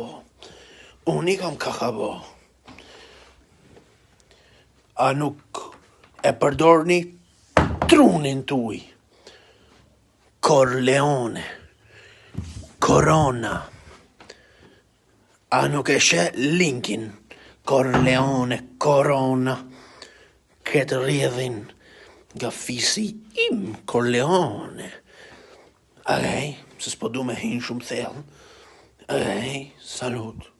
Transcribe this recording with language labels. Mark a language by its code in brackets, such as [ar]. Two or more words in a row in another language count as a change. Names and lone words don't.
[sq] Unë i kam ka bo. A nuk e përdorni trunin tuj? Corleone. Corona. A nuk e she linkin? Corleone, Corona. Këtë rjedhin nga fisi im, Corleone. Okej, se s'po du me hinë shumë thellë. Okej, salut.